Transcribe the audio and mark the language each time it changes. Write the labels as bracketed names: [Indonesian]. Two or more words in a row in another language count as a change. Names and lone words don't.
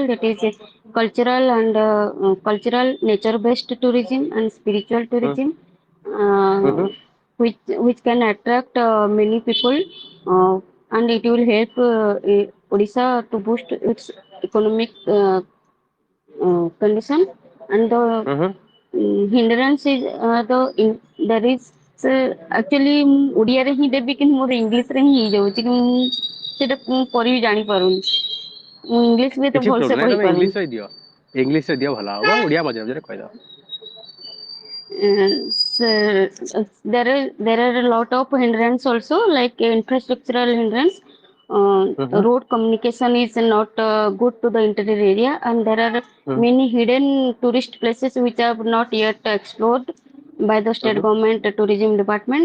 [English] That is cultural and cultural nature-based tourism and spiritual tourism, which can attract many people, and it will help Odisha to boost its economic condition. And the hindrance is there is actually [Odia] ଓଡ଼ିଆରେ ହିଁ ଦେବି କିନ୍ତୁ ମୋର ଇଂଲିଶରେ ହିଁ ହେଇଯାଉଛି କି ମୁଁ ସେଇଟା କରିବି ଜାଣିପାରୁନି, ମୁଁ ଇଂଲିଶ ବି ଏତେ କିଛି ଭଲସେ ପ୍ରୋବ୍ଲେମ ନାହିଁ, ତମେ କହିପାରୁନି। ଇଂଲିଶରେ ଦିଅ, ଇଂଲିଶରେ ଦିଅ ଭଲ ହବ, ଓଡ଼ିଆ ମଝିରେ ମଝିରେ କହିଦବ। [English] There are a lot of hindrance also, like infrastructural hindrance. Road communication is not good to the interior area, and there are many hidden tourist places which are not yet explored by the state government tourism department.